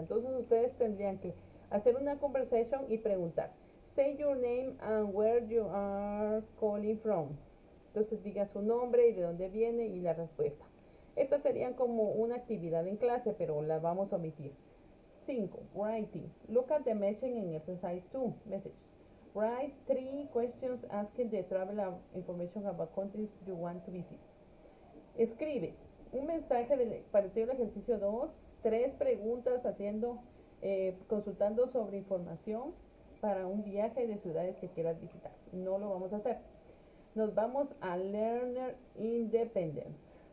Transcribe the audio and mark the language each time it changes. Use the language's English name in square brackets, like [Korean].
[Spanish] Entonces ustedes tendrían que hacer una conversation y preguntar, say your name and where you are calling from. Entonces diga su nombre y de dónde viene y la respuesta. Estas serían como una actividad en clase, pero la vamos a omitir. [English] 5. Writing. Look at the message in exercise 2. Message. Write 3 questions asking the traveler information about countries you want to visit. [Spanish] Escribe un mensaje parecido al ejercicio 2, 3 preguntas consultando sobre información para un viaje de ciudades que quieras visitar. No lo vamos a hacer. Nos vamos a Learner Independence.